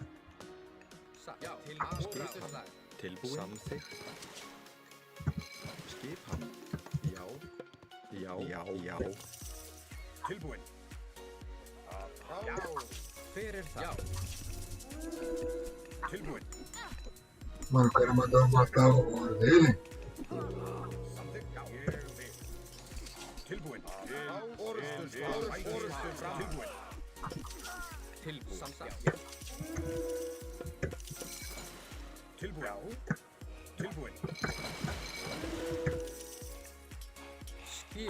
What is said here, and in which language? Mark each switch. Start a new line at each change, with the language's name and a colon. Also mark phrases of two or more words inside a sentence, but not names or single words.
Icelandic: Satt. Já. Orrustuslag. Tilbúinn. Samþykkt. Skipan. Já. Tilbúinn. Já. Hver það? Já. Tilbúinn.
Portuguese: Mano, o cara mandou eu matar o mano dele.
Icelandic: Samþykkt, já. Ég vil. Tilbúinn. Orrustuslag. Tilbúinn. Samþykkt. Já. Tilbúinn. Tilbúinn. Skipan.